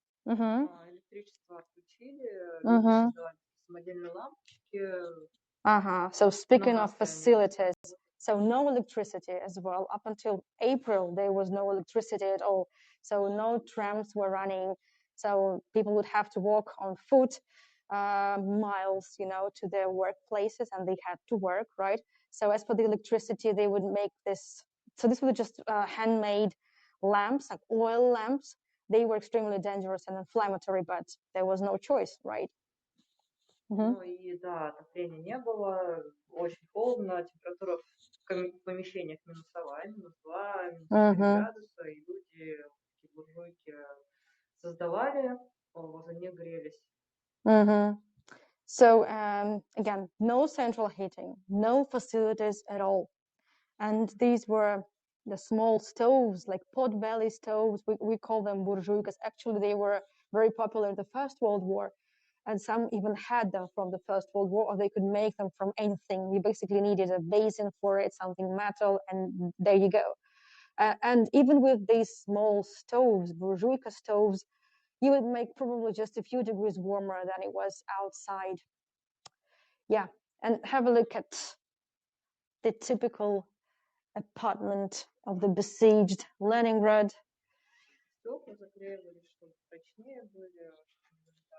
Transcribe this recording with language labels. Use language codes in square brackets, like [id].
[ru] Электричество отключили, люди создавали самодельные лампочки. [en] So speaking of facilities, So no electricity as well. Up until April, there was no electricity at all. So no trams were running. So people would have to walk on foot miles, to their workplaces, and they had to work, right? So as for the electricity, they would make this. So this was just handmade lamps, like oil lamps. They were extremely dangerous and inflammatory, but there was no choice, right? [ru] Ну и да, отопления не было, очень холодно, температура в помещениях минусовая, -2, -4 градуса, и люди, такие буржуйки, создавали, возле них грелись. [en] So again, no central heating, no facilities at all. And these were the small stoves, like pot-belly stoves. We call them burjuikas. Actually, they were very popular in the First World War. And some even had them from the First World War, or they could make them from anything. You basically needed a basin for it, something metal, and there you go. And even with these small stoves, burjuika stoves, you would make probably just a few degrees warmer than it was outside. Yeah, and have a look at the typical apartment of the besieged Leningrad. [ru] Стекла заклеивали, чтобы прочнее были, чтобы